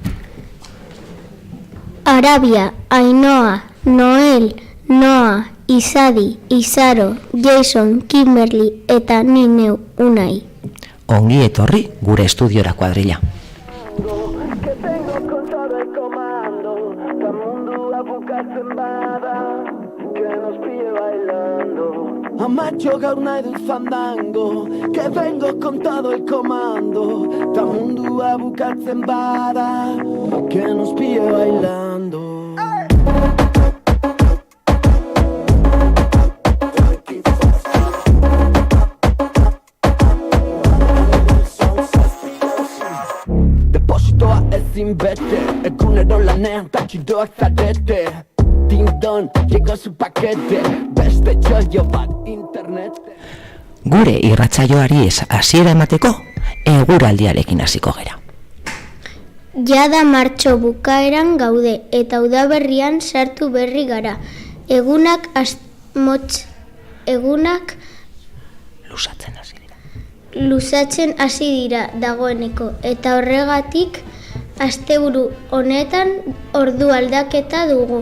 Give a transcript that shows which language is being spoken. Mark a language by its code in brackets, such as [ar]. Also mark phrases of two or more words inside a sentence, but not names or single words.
[eu] Arabia, Ainhoa, Noel, Noa, Izadi, Izaro, Jason, Kimberly eta ni neu, Unai. Ongi etorri gure estudiora kuadrilla. Amacho gaur nahi dut fandango, [es] que vengo con todo el comando. [eu] Ta mundua bukatzen bada, [es] que nos pille bailando. [eu] Depositoa ezin bete, egunero lanean tatxidoak zarete. [es] Ding-dong, llegó su paquete, [eu] beste txoio bat internet. Gure irratsaioari hasiera emateko, eguraldiarekin hasiko gera. Jada martxo bukaeran gaude eta udaberrian sartu berri gara. Egunak luzatzen hasi dira dagoeneko eta horregatik asteburu honetan ordu aldaketa dugu.